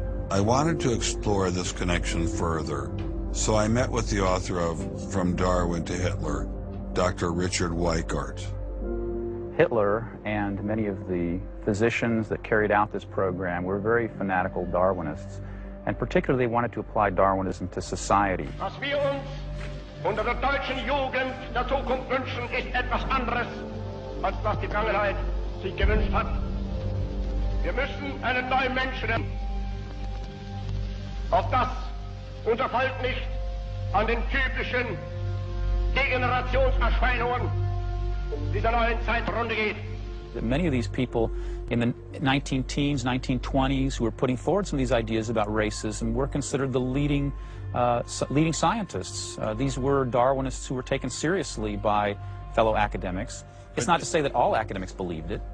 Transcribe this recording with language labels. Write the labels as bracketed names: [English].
[English] I wanted to explore this connection further, so I met with the author of From Darwin to Hitler, Dr. Richard Weikart. Hitler and many of the physicians that carried out this program were very fanatical Darwinists, and particularly they wanted to apply Darwinism to society. [German] Was wir uns unter der deutschen Jugend der Zukunft wünschen, ist etwas anderes, als was die Vergangenheit sich gewünscht hat. Wir müssen einen neuen Menschen. Auf das unser Volk nicht an den typischen Degenerationserscheinungen dieser neuen Zeit runter geht. [English] Many of these people in the 19-teens, 1920s who were putting forward some of these ideas about racism were considered the leading scientists. These were Darwinists who were taken seriously by fellow academics. It's not to say that all academics believed it.